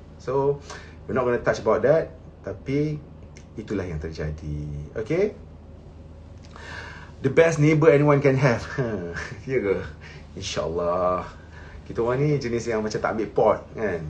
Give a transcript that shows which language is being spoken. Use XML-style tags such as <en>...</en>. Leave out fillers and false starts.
<en>So we're not going to touch about that.</en> <ms>Tapi itulah yang terjadi.</ms> <en>Okay, the best neighbour anyone can have.</en> <ms>Ya ke? InsyaAllah. Kita orang ni jenis yang macam tak ambil pot kan.</ms>